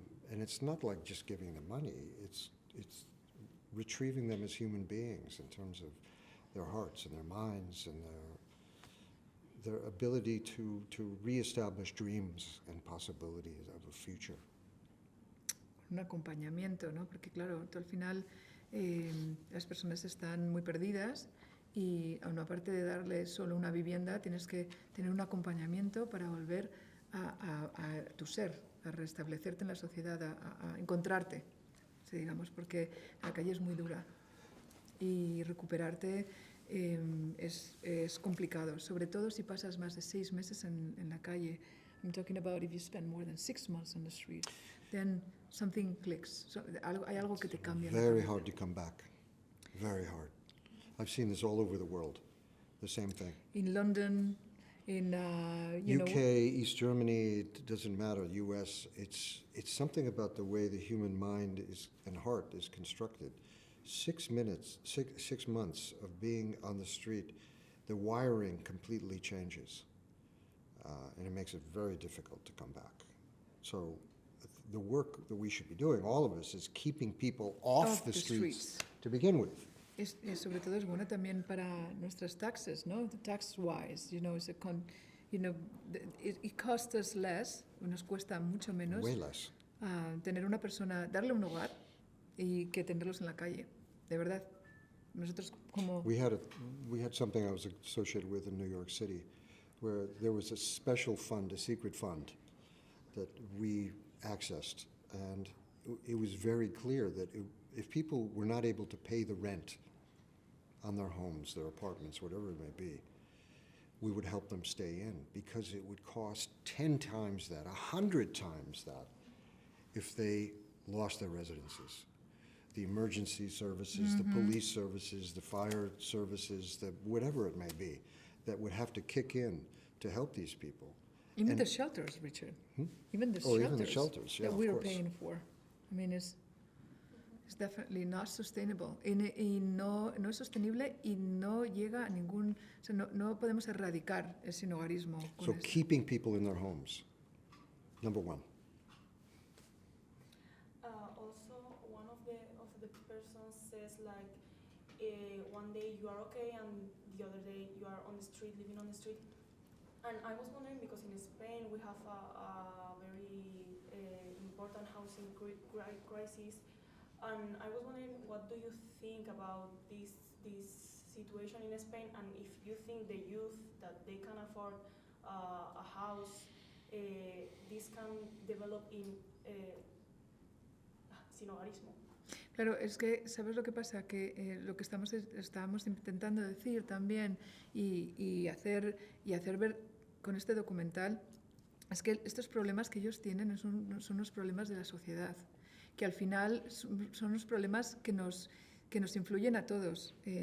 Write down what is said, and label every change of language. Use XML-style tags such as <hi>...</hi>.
<en>And it's not like just giving them money. It's retrieving them as human beings in terms of their hearts and their minds and their ability to reestablish dreams and possibilities of a future.</en> <es>Un acompañamiento, ¿no? Porque claro, tú al final las personas están muy perdidas y aun aparte de darles solo una vivienda, tienes que tener un acompañamiento para volver a tu ser, a restablecerte en la sociedad, a encontrarte, digamos, porque la calle es muy dura y recuperarte es complicado, sobre todo si pasas más de 6 meses en la calle.</es> <en>I'm talking about if you spend more than 6 months on the street, then something clicks.</en> <es>So, hay algo que te cambia.</es> <en>Very hard to come back. Very hard. I've seen this all over the world. The same thing. In London, in UK, East Germany, it doesn't matter. US, it's something about the way the human mind is and heart is constructed. 6 months of being on the street, the wiring completely changes. And it makes it very difficult to come back. So the work that we should be doing, all of us, is keeping people off the streets to begin with.</en> <es>Sobre todo es bueno también para nuestras taxes, ¿no?</es> <en>Tax-wise, it costs us less,</en> <es>nos cuesta mucho menos.</es> <en>Way less.</en> <es>Tener una persona, darle un hogar y que tenerlos en la calle, de verdad. Nosotros como...</es> <en>We had something I was associated with in New York City, where there was a special fund, a secret fund, that we accessed. And it was very clear that if people were not able to pay the rent on their homes, their apartments, whatever it may be, we would help them stay in, because it would cost 10 times that, 100 times that, if they lost their residences. The emergency services, the police services, the fire services, whatever it may be, that would have to kick in to help these people. Even the shelters, Richard. Even the shelters yeah, that we are course. paying for. I mean, it's definitely not sustainable.</en> <es>Y no es sostenible y no llega a ningún... O sea, no podemos erradicar el sinhogarismo.</es> <en>So keeping people in their homes, number one. Also, one of the persons says, like, one day you are okay and the other day you are on the street, living on the street. And I was wondering, because in Spain we have a very important housing crisis, and I was wondering, what do you think about this situation in Spain, and if you think the youth that they can afford a house, this can develop in sinhogarismo?</en> <es>Claro, es que, ¿sabes lo que pasa? Que lo que estábamos intentando decir también y hacer ver con este documental es que estos problemas que ellos tienen son los problemas de la sociedad, que al final son los problemas que nos influyen a todos.</es>